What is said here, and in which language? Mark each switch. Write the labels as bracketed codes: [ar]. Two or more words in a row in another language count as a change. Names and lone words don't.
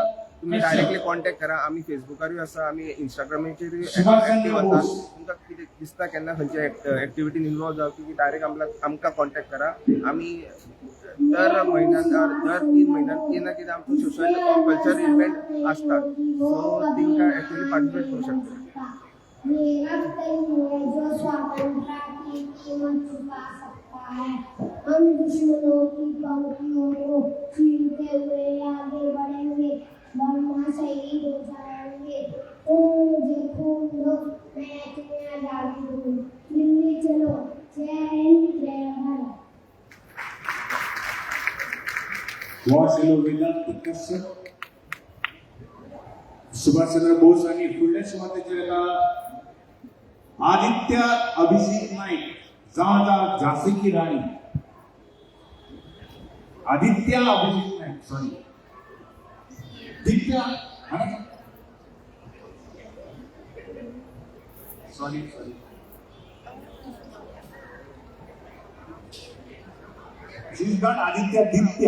[kok] तुम्ही [en] directly contact [kok] करा. आमी फेसबुकारूय आसा, आमी इंस्टाग्रामाचेरूय एक्टिव्ह आसा. तुमकां कितें दिसता केन्ना खंयच्या एक्टिविटीन इन्वॉल्व जावं की डायरेक्ट आमकां कॉन्टॅक्ट करा. आमी दर म्हयन्यान दर 3 म्हयन्यान कितें ना कितें आमचो [en] social culture event [kok] आसता. सो तांकां [en] actually participate [kok] करूं शकता. [hi] हम दुश्मनों की पंक्तियों को छीनते हुए आगे बढ़ेंगे, वरना शहीद हो जाएंगे. तुम मुझे खून दो, मैं तुम्हें आजादी दूं. दिल्ली चलो. जय हिंद, जय भारत. [kok] वासिलो वेदांत कश्यप, सुभाषचंद्र बोस आणि फुडल्या सुवातेचेर येता आदित्य अभिजित नाईक जावं झांसी की राणी. [en] Aditya Abhijit Naik sorry Ditya sorry She's got Aditya Ditya.